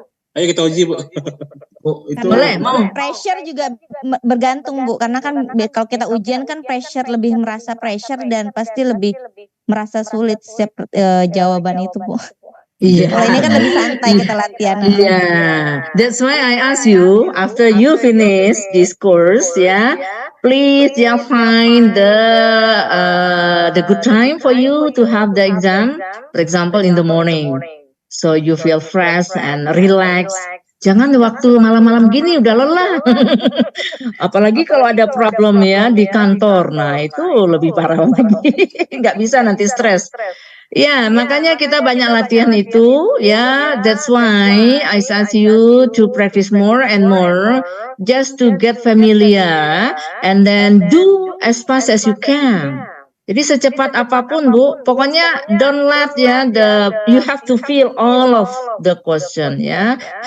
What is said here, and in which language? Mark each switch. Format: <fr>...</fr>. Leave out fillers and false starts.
<id>Ayo kita uji, Bu. Itu boleh, mau. Pressure juga bergantung, Bu, karena kan kalau kita ujian kan pressure, lebih merasa pressure dan pasti lebih merasa sulit setiap jawaban itu, Bu. Iya. Kalau ini kan lebih santai kita latihan. Iya.</id> <en>That's why I ask you after you finish this course, ya, please find the good time for you to have the exam. For example, in the morning, so you feel fresh and relax.</en> <id>Jangan waktu malam-malam gini udah lelah. Apalagi kalau ada problem ya di kantor. Nah, itu lebih parah lagi. Nggak bisa nanti stres. Ya, makanya kita banyak latihan itu, ya.</id> <en>That's why I ask you to practice more and more, just to get familiar, and then do as fast as you can.</en> <id>Jadi secepat apapun, Bu. Pokoknya</id> <en>don't let you have to feel all of the question, ya.</en>